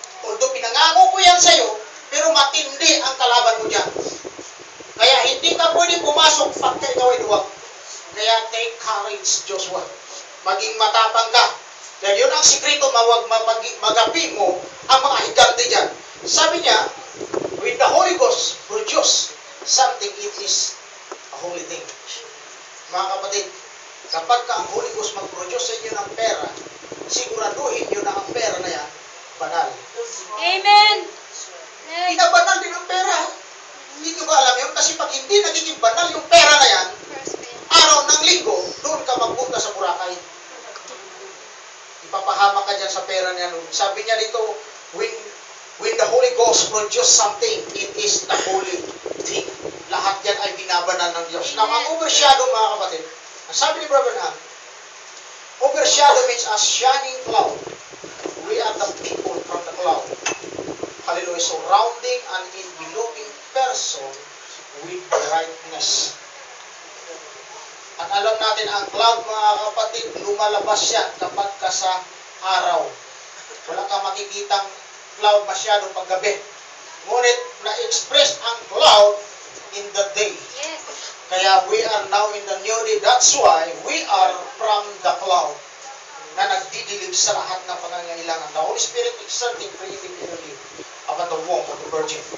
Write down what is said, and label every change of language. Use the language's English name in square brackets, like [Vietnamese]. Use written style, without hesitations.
[Filipino] Although pinangako ko yan sa'yo, pero matindi ang kalaban mo dyan. Kaya hindi ka pwede pumasok pagka ikaw ay duwag. Kaya [English] take courage, [Filipino] Joshua. Maging matapang ka. Dahil yun ang sikreto, magapi mo ang mga higante dyan. Sabi niya, [English] with the Holy Ghost, produce something, it is a holy thing. [Filipino] Mga kapatid, kapag ka ang Holy Ghost mag-produce sa inyo ng pera, siguraduhin nyo na ang pera na yan, banal. Amen. Binabanal din ang pera. Hindi nyo ba alam yun? Kasi pag hindi nagiging banal yung pera na yan, araw ng linggo, doon ka magpunta sa Boracay. Ipapahamak ka dyan sa pera niya. Sabi niya dito, [English] when the Holy Ghost produce something, it is the holy thing. [Filipino] Lahat yan ay binabanal ng Diyos. Now, ang overshadow, mga kapatid, ang sabi ni Brother Ham, [English] overshadow means a shining cloud. We are the people from the cloud. Hallelujah. Surrounding an enveloping person with brightness. [Filipino] At alam natin, ang cloud, mga kapatid, lumalabas yan kapag ka sa araw. Wala kang makikitang cloud masyado paggabi. Ngunit, na-express ang cloud [English] in the day. Yes. Kaya we are now in the new day. That's why we are from the cloud [Filipino] na nagdidilig sa lahat ng pangangailangan. [English] The Holy Spirit exerting creative energy upon the womb of the Virgin.